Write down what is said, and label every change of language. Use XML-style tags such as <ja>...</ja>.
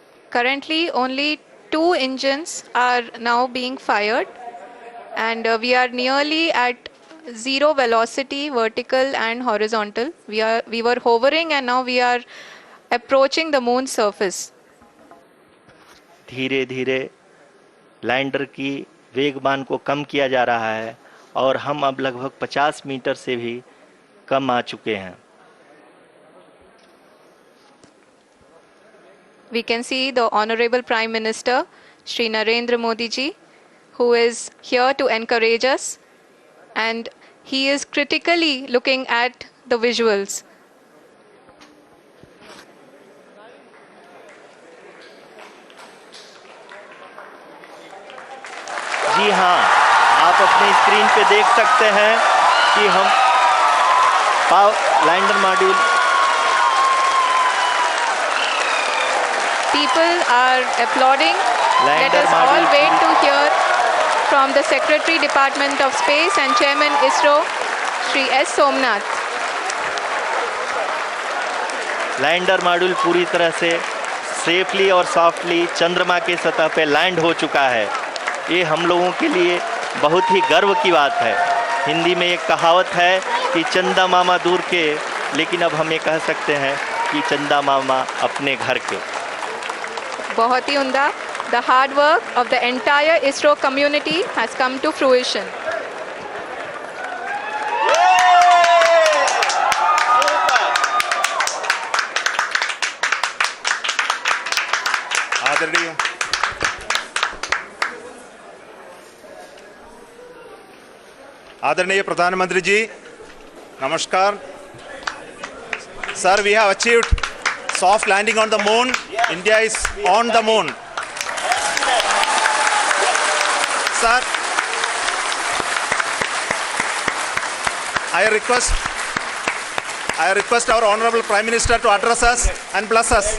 <en>Currently, only 2 engines are now being fired, and we are nearly at zero velocity, vertical and horizontal. We were hovering, and now we are approaching the moon's surface.</en> <hi>धीरे धीरे lander की वेगमान को कम किया जा रहा है और हम अब लगभग 50 मीटर से भी कम आ चुके हैं।</hi> <en>We can see the Honorable Prime Minister, Shri Narendra Modi ji, who is here to encourage us, and he is critically looking at the visuals.</en> <hi>जी हाँ, आप अपनी स्क्रीन पे देख सकते हैं कि हम lander module</hi> <en>People are applauding. Let Lander us all module wait to hear from the Secretary Department of Space and Chairman ISRO, Shri S. Somnath.</en> <hi>Lander module पूरी तरह से सेफली और सॉफ्टली चंद्रमा के सतह पे लैंड हो चुका है। ये हम लोगों के लिए बहुत ही गर्व की बात है। हिंदी में एक कहावत है कि चंदा मामा दूर के, लेकिन अब हम ये कह सकते हैं कि चंदा मामा अपने घर के। बहुत ही उम्दा.</hi> <en>The hard work of the entire ISRO community has come to fruition.</en> <hi>आदरणीय आदरणीय प्रधानमंत्री जी, नमस्कार।</hi> <en>Sir, we have achieved soft landing on the moon. India is on the moon. Sir, I request our Honorable Prime Minister to address us and bless us.</en>